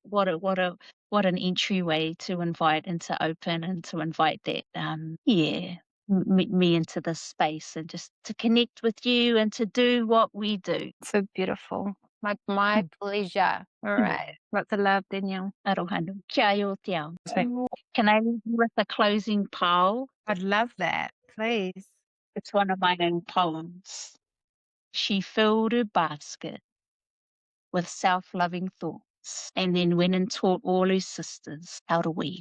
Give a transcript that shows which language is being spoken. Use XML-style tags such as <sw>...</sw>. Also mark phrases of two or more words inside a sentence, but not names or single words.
<en>What an entryway to invite and to open, and to invite that me into this space, and just to connect with you and to do what we do. So beautiful. My pleasure. All right. Lots of love, Danielle.</en> <mi>Arohanu. Kia io te ao.</mi> <en>Can I leave you with a closing poem? I'd love that. Please. It's one of my own poems. She filled her basket with self-loving thoughts and then went and taught all her sisters how to weave.</en>